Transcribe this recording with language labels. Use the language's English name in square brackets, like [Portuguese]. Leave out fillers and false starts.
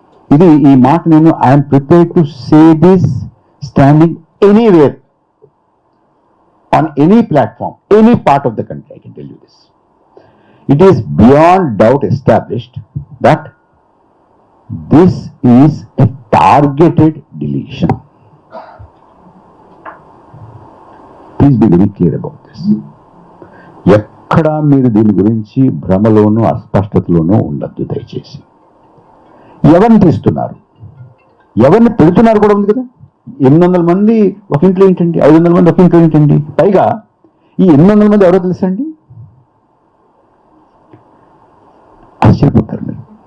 [Telugu] ఇది ఈ మాట నేను [English] I'm prepared to say this standing anywhere, on any platform, any part of the country. I can tell you this. It is beyond doubt established that this is a targeted deletion. Please be very clear about this. [Telugu] ఎక్కడా మీరు దీని గురించి భ్రమలోనూ అస్పష్టతలోనూ ఉండద్దు దయచేసి. ఎవరిని తీస్తున్నారు, ఎవరిని పెడుతున్నారు కూడా ఉంది కదా. 800 మంది ఒక ఇంట్లో ఏంటండి, 500 మంది ఒక ఇంట్లో ఏంటండి. పైగా ఈ 800 మంది ఎవరో తెలుసండి, ఆశ్చర్యపోతారు మీరు.